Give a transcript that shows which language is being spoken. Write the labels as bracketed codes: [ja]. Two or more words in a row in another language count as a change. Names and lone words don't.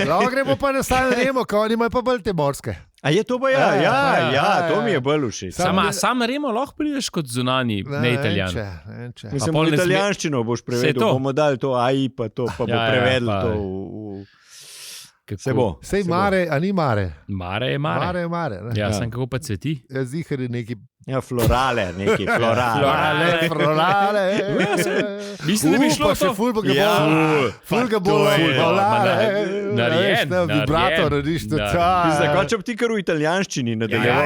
[sl] Gremo pa na San Remo, kao oni imajo pa bolj te morske. A je to pa ja, to mi je bolj všeč. Sam Remo lahko prideš kot zunani, ne Italijan. Mislim, v italijanščino boš prevedel, bomo dali to AI, pa to, pa bo prevedel to Se bo. Sej mare, a ni mare? Mare je mare. Mare. Ja, sem kako pa cveti? Zihar je neki... Ja, florale. Mislim, da bi šlo to. Ful ga bo. Narejen. Vibrator, radiš to. Če bi ti kar v italijanščini nadaljeval.